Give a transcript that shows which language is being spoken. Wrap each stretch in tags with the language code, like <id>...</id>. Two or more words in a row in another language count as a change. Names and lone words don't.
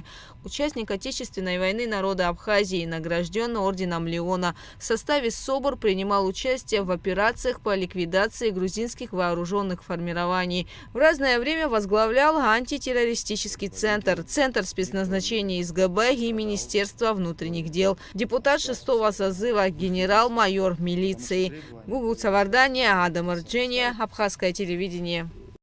<ru>Участник Отечественной войны народа Абхазии, награжден орденом Леона. В составе СОБР принимал участие в операциях по ликвидации грузинских вооруженных формирований. В разное время возглавлял антитеррористический центр, Центр спецназначения СГБ и Министерство внутренних дел. Депутат 6-го созыва, генерал-майор милиции. Гугут Савардания, Адам Арджения, Абхазское телевидение.</ru>